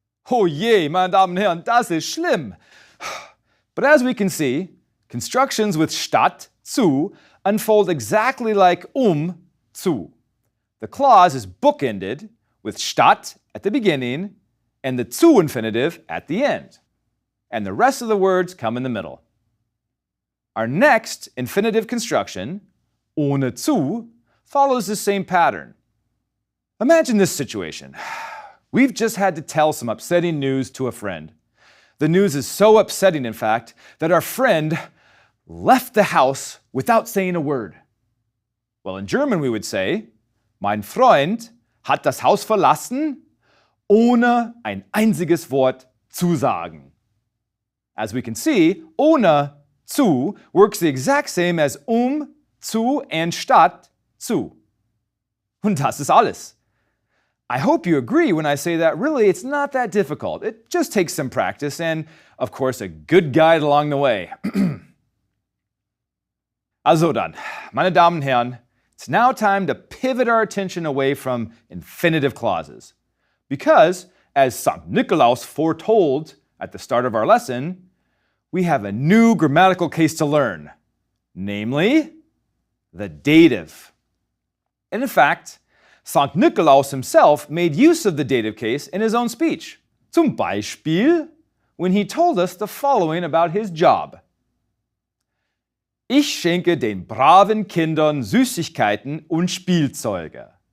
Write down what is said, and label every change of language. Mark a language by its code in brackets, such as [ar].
[de] Oh je, meine Damen und Herren, das ist schlimm. [en] But as we can see, constructions with statt zu unfold exactly like zu. The clause is bookended with statt at the beginning and the zu infinitive at the end. And the rest of the words come in the middle. Our next infinitive construction, ohne zu, follows the same pattern. Imagine this situation. We've just had to tell some upsetting news to a friend. The news is so upsetting, in fact, that our friend left the house without saying a word. Well, in German we would say, [de] Mein Freund hat das Haus verlassen, ohne ein einziges Wort zu sagen. [en] As we can see, ohne zu works the exact same as zu and statt zu. [de] Und das ist alles. [en] I hope you agree when I say that really it's not that difficult. It just takes some practice and, of course, a good guide along the way. [de] Also dann, meine Damen und Herren, [en] it's now time to pivot our attention away from infinitive clauses. Because, as St. Nicolaus foretold at the start of our lesson, we have a new grammatical case to learn, namely, the dative. And in fact, St. Nicolaus himself made use of the dative case in his own speech. [de] Zum Beispiel, [en] when he told us the following about his job. [de] Ich schenke den braven Kindern Süßigkeiten und Spielzeuge.